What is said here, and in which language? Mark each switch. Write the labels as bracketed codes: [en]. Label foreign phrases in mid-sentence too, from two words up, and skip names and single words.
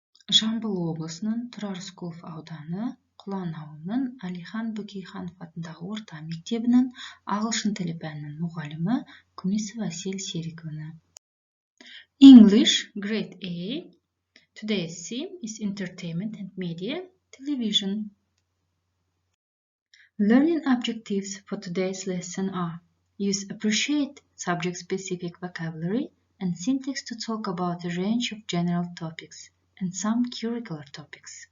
[kk] Жамбыл облысының Тұрар Рысқұлов ауданы Құлан ауылының Әлихан Бөкейханов атындағы орта мектебінің ағылшын тілі пәнінің мұғалімі Күнесова Әсел Серіковна. [en] English, Grade A. Today's theme is entertainment and media, television. Learning objectives for today's lesson are: use appropriate subject-specific vocabulary and syntax to talk about a range of general topics and some curricular topics.